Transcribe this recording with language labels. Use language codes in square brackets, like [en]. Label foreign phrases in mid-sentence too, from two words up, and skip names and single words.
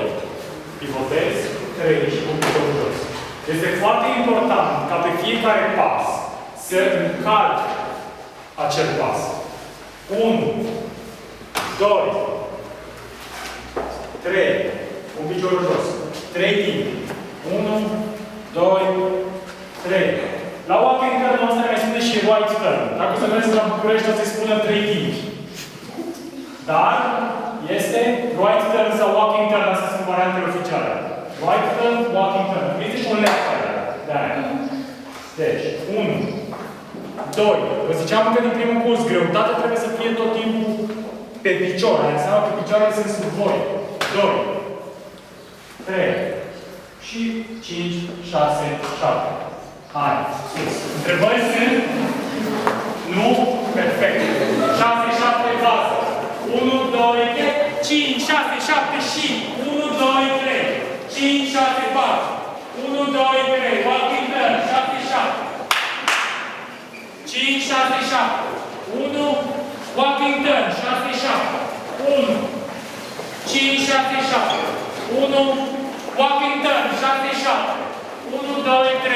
[ro] Pivotez 3 și pun piciorul jos. Este foarte important ca pe fiecare pas să încalci acel pas. 1, 2, 3. Pun piciorul jos. 3 timp. 1, 2, 3. La [en] walking turn [ro] ăsta mai spune și [en] right turn. [ro] Dacă o să mergeți la București, o să-i spună 3 timp. Dar este [en] right turn [ro] sau [en] walking turn, [ro] astea sunt variantele oficiale. [en] Right turn, walking turn. [ro] Este și un [en] left turn. [ro] De-aia. Deci, 1, 2. Vă ziceam că din primul curs, greutatea trebuie să fie tot timpul pe picior. Aia înseamnă că picioarele sunt sub voi. 2, 3 și 5, 6, 7. Hai, sus. Întrebări sunt? Nu? Perfect. 6, 7, bază. 1, 2, 3, 5, 6, 7 și 1, 2, 3. 5, 6, bază. 1, 2, 3. [en] Walking turn. 6, 7. 5, 6, 7. 1. Walking turn. 6, 7. 1. 5, 6, 7. 1. Walking turn. 6, 7. 1, 2, 3.